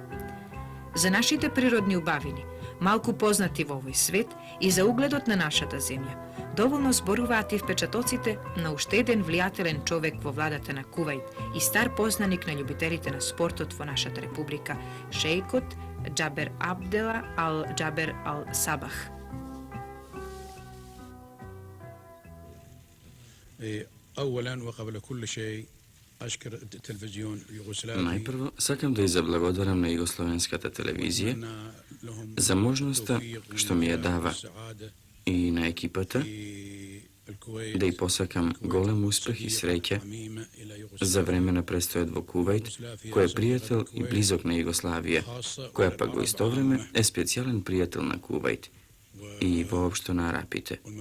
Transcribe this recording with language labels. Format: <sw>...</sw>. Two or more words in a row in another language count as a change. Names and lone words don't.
<mk>За нашите природни убавини, малку познати во овој свет и за угледот на нашата земја, доволно зборуваат и впечатоците на уште еден влијателен човек во владата на Кувајт и стар познаник на љубителите на спортот во нашата република, шејкот Џабер Абдела Ал Џабер Ал Сабах.</mk> <ar>أولا وقبل كل شيء أشكر التلفزيون اليوغوسلافي.</ar> <mk>Најпрво, сакам да изблагодарам на југословенската телевизија за можноста што ми ја дава и на екипата да ја посакам голем успех и среќа за време на престојот во Кувајт, кој е пријател и близок на Југославија, која пак во исто време е специјален пријател на Кувајт и воопшто на арапите.</mk>